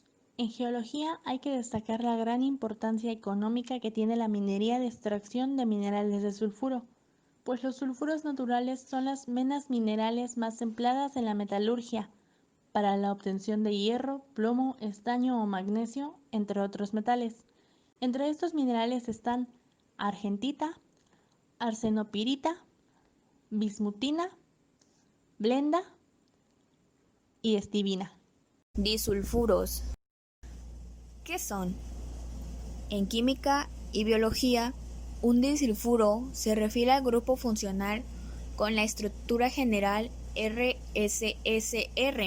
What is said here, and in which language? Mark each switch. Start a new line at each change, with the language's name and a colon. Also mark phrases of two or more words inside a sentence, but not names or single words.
Spanish: En geología hay que destacar la gran importancia económica que tiene la minería de extracción de minerales de sulfuro, pues los sulfuros naturales son las menas minerales más empleadas en la metalurgia, para la obtención de hierro, plomo, estaño o magnesio, entre otros metales. Entre estos minerales están argentita, arsenopirita, bismutina, blenda y estibina. Disulfuros. ¿Qué son? En química y biología, un disulfuro se refiere al grupo funcional con la estructura general RSSR.